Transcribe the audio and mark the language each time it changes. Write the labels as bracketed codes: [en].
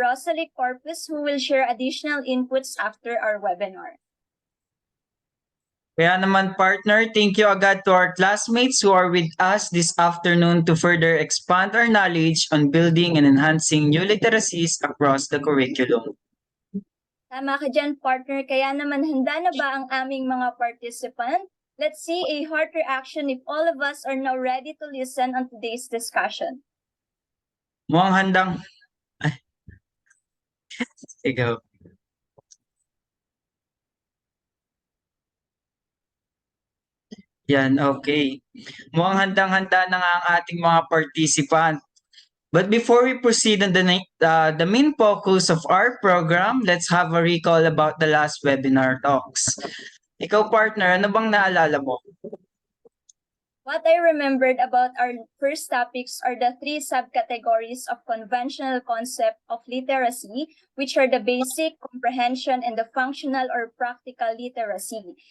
[en] Rosalie Corpus, who will share additional inputs after our webinar. [tl] Kaya naman, [en] partner, thank you agad to our classmates who are with us this afternoon to further expand our knowledge on building and enhancing new literacies across the curriculum. [tl] Tama ka dyan, partner. Kaya naman handa na ba ang aming mga participant? [en] Let's see a heart reaction if all of us are now ready to listen on today's discussion. [tl] Mukhang Ikaw. Yan, okay. Mukhang handang-handa na nga ang ating mga participant. [en] But before we proceed on the main focus of our program, let's have a recall about the last webinar talks. [tl] Ikaw, partner, ano bang naalala mo? [en] What I remembered about our first topics are the three subcategories of conventional concept of literacy, which are the basic, comprehension, and the functional or practical literacy.